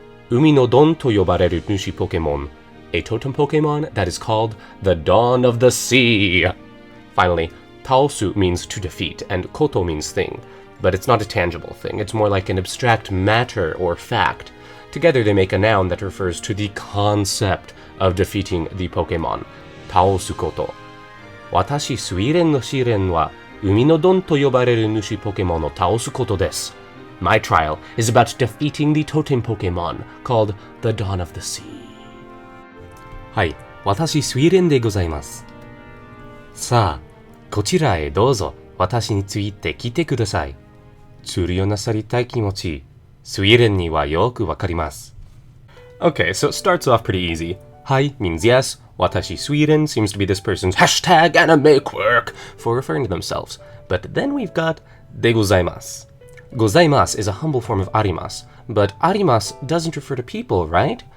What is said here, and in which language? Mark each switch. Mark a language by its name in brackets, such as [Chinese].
[Japanese] Umi no Don to yobareru nushi Pokemon, [English] a totem Pokemon that is called the Dawn of the Sea. Finally, Taosu means to defeat, and koto means thing. But it's not a tangible thing, it's more like an abstract matter or fact. Together they make a noun that refers to the concept of defeating the Pokemon. [Japanese] Taosu koto. Watashiスウィーデンの試練は海のドンと呼ばれる主ポケモンを倒すことです。 [English] My trial is about defeating the totem Pokemon called the Dawn of the Sea. [Japanese] はい、私スウィーデンでございます。さあ、こちらへどうぞ私について来てください。釣りをなさりたい気持ち、スウィーデンにはよくわかります。 [English] Okay, so it starts off pretty easy. Hi means yes. Watashi Sweden seems to be this person's hashtag anime quirk for referring to themselves. But then we've got de gozaimasu. Gozaimasu is a humble form of arimasu, but arimasu doesn't refer to people, right?